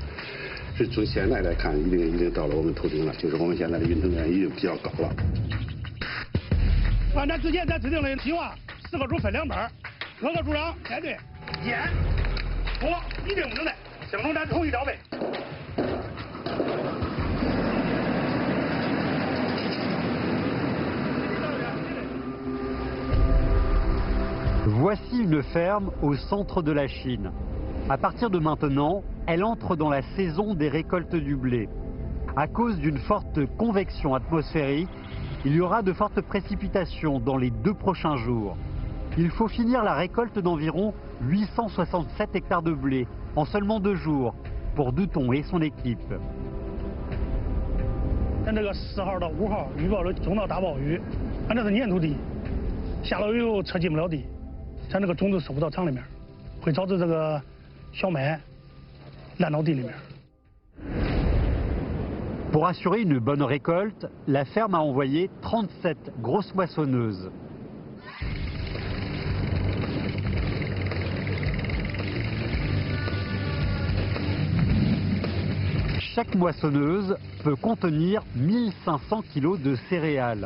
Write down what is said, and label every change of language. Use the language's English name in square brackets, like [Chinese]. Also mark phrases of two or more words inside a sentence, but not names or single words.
[Chinese] 是从现在来看，一定到了我们头顶了，就是我们现在的云层面已经比较高了。按照之前咱制定的计划，4个组分2班，5个组长带队，烟、火一定不能带，相同咱统一调配。 [French] Voici une ferme au centre de la Chine. À partir de maintenant, elle entre dans la saison des récoltes du blé. À cause d'une forte convection atmosphérique, il y aura de fortes précipitations dans les 2 prochains jours. Il faut finir la récolte d'environ 867 hectares de blé en seulement 2 jours pour Duton et son équipe. [Chinese] 咱这个4号到5号预报的中到大暴雨，俺这是粘土地，下了雨后车进不了地，咱这个种子收不到厂里面，会导致这个小麦烂到地里面。 [French] Pour assurer une bonne récolte, la ferme a envoyé 37 grosses moissonneuses. Chaque moissonneuse peut contenir 1500 kg de céréales.